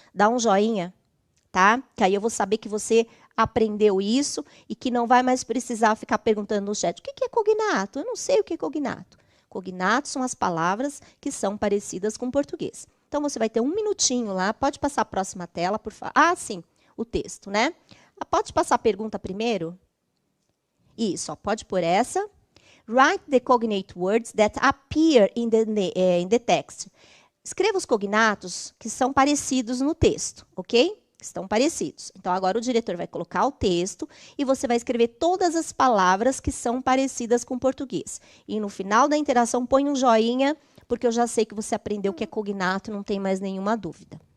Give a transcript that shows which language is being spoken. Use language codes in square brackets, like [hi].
[pt] Dá um joinha, tá? Que aí eu vou saber que você aprendeu isso e que não vai mais precisar ficar perguntando no chat, o que é cognato? Eu não sei o que é cognato. Cognatos são as palavras que são parecidas com o português. Então, você vai ter um minutinho lá. Pode passar a próxima tela, por favor. Ah, sim, o texto, né? Pode passar a pergunta primeiro? Isso, ó, pode pôr essa. [en] Write the cognate words that appear in the text. [pt] Escreva os cognatos que são parecidos no texto, ok? Estão parecidos. Então, agora o diretor vai colocar o texto e você vai escrever todas as palavras que são parecidas com o português. E no final da interação, põe um joinha, porque eu já sei que você aprendeu o que é cognato, não tem mais nenhuma dúvida.